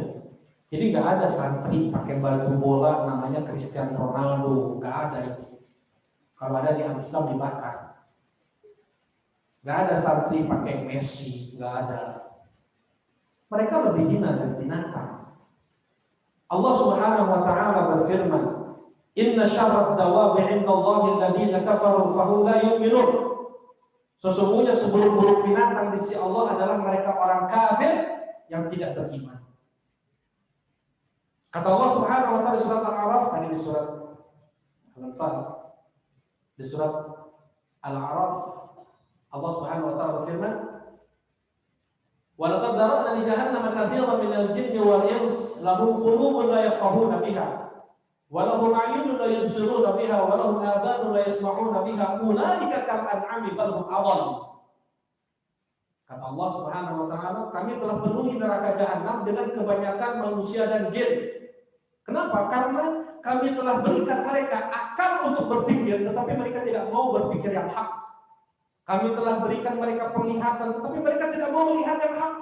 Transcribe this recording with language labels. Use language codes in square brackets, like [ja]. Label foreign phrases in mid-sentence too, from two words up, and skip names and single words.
[id] Jadi nggak ada santri pakai baju bola namanya Cristiano Ronaldo, nggak ada itu. Kalau ada di Islam dibakar. Nggak ada santri pakai Messi, nggak ada. Mereka lebih hina dari binatang. Allah [ar] سبحانه وتعالى [id] berfirman, [ar] "إن شر الدواب عند الله الذين كفروا فهم لا يؤمنون." [id] Sesungguhnya seburuk-buruk binatang di sisi Allah adalah mereka orang kafir yang tidak beriman. Kata Allah [ar] سبحانه وتعالى [id] di surat Al-A'raf, tadi di surat Al-Anfal, di surat Al-A'raf, Allah [ar] سبحانه وتعالى [id] berfirman, [ar] "ولقد ذرأنا لجهنم كثيرا من الجن والإنس لهم قلوب لا يفقهون بها ولهم أعين لا يبصرون بها ولهم آذان لا يسمعون بها أولئك كالأنعام بل هم أضل." [id] Kata Allah [ar] سبحانه وتعالى, [id] kami telah penuhi neraka jahanam dengan kebanyakan manusia dan jin. Kenapa? Karena kami telah berikan mereka akal untuk berpikir, tetapi mereka tidak mau berpikir yang hak. Kami telah berikan mereka penglihatan, tetapi mereka tidak mau melihat yang hak.